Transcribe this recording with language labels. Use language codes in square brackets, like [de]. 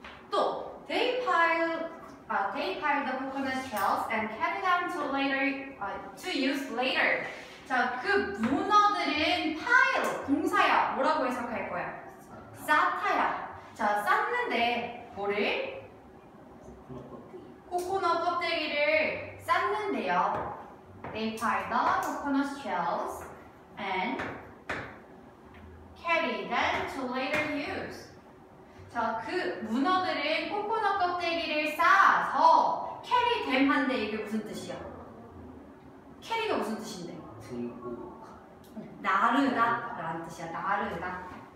[en] 또 they piled the coconut shells and carried them to use later. [ko] 자, 그 문어들은 pile 동사야. 뭐라고 해석할 거야? 쌓다야. 자, 쌓는데 뭐를? 코코넛 껍데기를 쌓는데요. [en] They piled the coconut shells and carried them to later use. [ko] 자, 그 문어들은 코코넛 껍데기를 쌓아서 carry them 한데 이게 무슨 뜻이야? carry가 무슨 뜻인데? 들고 나르다 라는 뜻이야. 나르다.